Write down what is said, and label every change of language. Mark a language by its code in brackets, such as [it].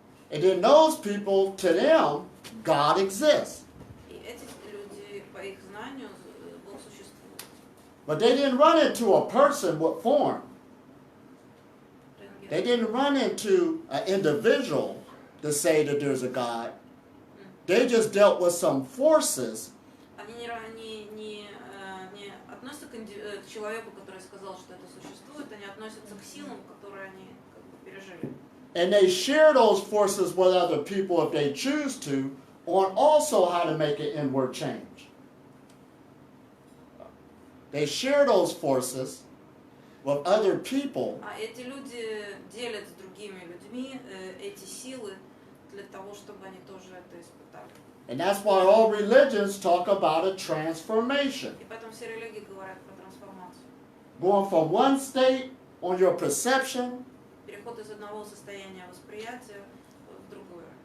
[en] And then those people, to them, God exists. [ru] И эти люди, по их знанию, Бог существует. [en] But they didn't run into a person with form. They didn't run into an individual to say that there's a God. They just dealt with some forces. [ru] Они не относятся к человеку, который сказал, что это существует, они относятся к силам, которые они как бы пережили. [en] And they share those forces with other people if they choose to, on also how to make an inward change. They share those forces with other people. [ru] А эти люди делят с другими людьми эти силы для того, чтобы они тоже это испытали. [en] And that's why all religions talk about a transformation. [ru] И поэтому все религии говорят про трансформацию. [en] Going from one state on your perception [ru] Переход из одного состояния восприятия в другое.